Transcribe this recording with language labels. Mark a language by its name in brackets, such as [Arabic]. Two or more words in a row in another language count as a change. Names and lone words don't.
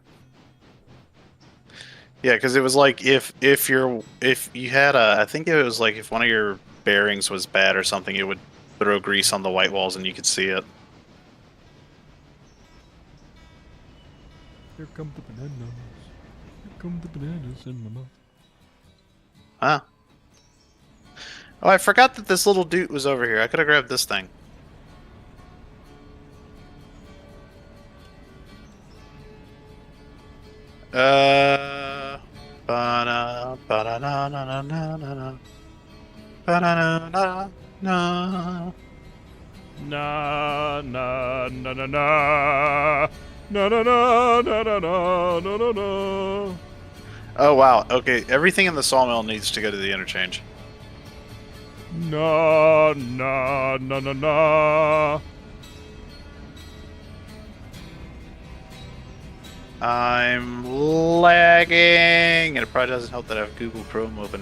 [English] Yeah, because it was like if you had I think it was like if one of your bearings was bad or something, it would throw grease on the white walls and you could see it. Here come the bananas. Here come the bananas in my mouth. Huh? Oh, I forgot that this little dude was over here. I could have grabbed this thing. Ba-na, ba-na-na-na-na-na-na. Ba-na-na-na-na. Na na na na na na. Na na na na na na na na. Oh wow. Okay, everything in the sawmill needs to go to the interchange. Na na na na na. I'm lagging, and it probably doesn't help that I have Google Chrome open.